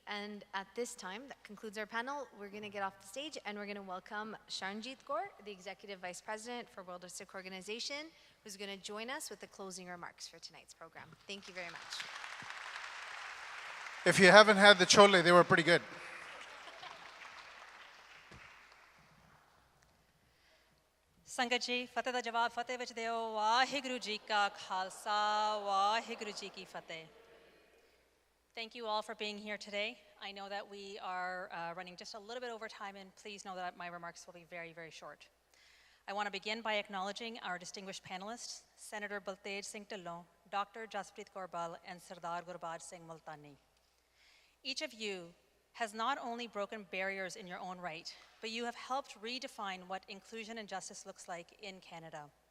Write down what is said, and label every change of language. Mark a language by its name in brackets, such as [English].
[English] And at this time, that concludes our panel. We're going to get off the stage and we're going to welcome Sharnjeet Kaur, the Executive Vice President for World Sikh Organization, who's going to join us with the closing remarks for tonight's program. Thank you very much. If you haven't had the chole, they were pretty good. [Punjabi] ਸੰਗਤ ਜੀ ਫਤਿਹ ਦਾ ਜਵਾਬ ਫਤਿਹ ਵਿੱਚ ਦਿਓ ਵਾਹਿਗੁਰੂ ਜੀ ਕਾ ਖਾਲਸਾ ਵਾਹਿਗੁਰੂ ਜੀ ਕੀ ਫਤਿਹ [English] Thank you all for being here today. I know that we are running just a little bit over time, and please know that my remarks will be very, very short. I want to begin by acknowledging our distinguished panelists, Senator Baltej Singh Dhillon, Dr. Jasprit Kaur Bal, and Sardar Gurbaj Singh Multani. Each of you has not only broken barriers in your own right, but you have helped redefine what inclusion and justice looks like in Canada.